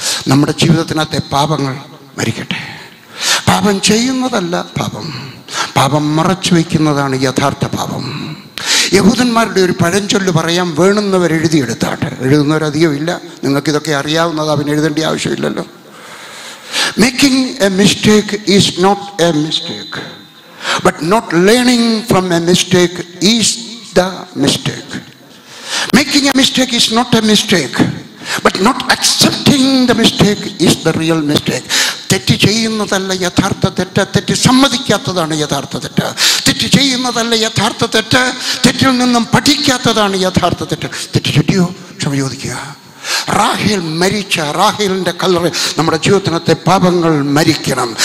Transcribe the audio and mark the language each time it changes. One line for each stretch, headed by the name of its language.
Malayalam: നമ്മുടെ ജീവിതത്തിനകത്തെ പാപങ്ങൾ മരിക്കട്ടെ. പാപം ചെയ്യുന്നതല്ല പാപം, പാപം മറച്ചു വയ്ക്കുന്നതാണ് യഥാർത്ഥ പാപം. യഹൂദന്മാരുടെ ഒരു പഴഞ്ചൊല്ല് പറയാം, വേണമെന്നവർ എഴുതിയെടുത്താട്ടെ. എഴുതുന്നവരധികം ഇല്ല, നിങ്ങൾക്കിതൊക്കെ അറിയാവുന്നത്, അവൻ എഴുതേണ്ട ആവശ്യമില്ലല്ലോ.
English: Making a mistake is not a mistake, but not learning from a mistake is the mistake. Making a mistake is not a mistake, but not accepting the mistake is the real mistake.
Malayalam: തെറ്റ് ചെയ്യുന്നതല്ല യഥാർത്ഥ തെറ്റ്, തെറ്റ് സമ്മതിക്കാത്തതാണ് യഥാർത്ഥ തെറ്റ്. തെറ്റ് ചെയ്യുന്നതല്ല യഥാർത്ഥ തെറ്റ്, തെറ്റിൽ നിന്നും പഠിക്കാത്തതാണ് യഥാർത്ഥ തെറ്റ്. തെറ്റ് ചുറ്റിയോ? ക്ഷമ ചോദിക്കുക. റാഹേൽ മരിച്ച റാഹേലിൻ്റെ കല്ലറ നമ്മുടെ ജീവിതത്തിനകത്തെ പാപങ്ങൾ മരിക്കണം.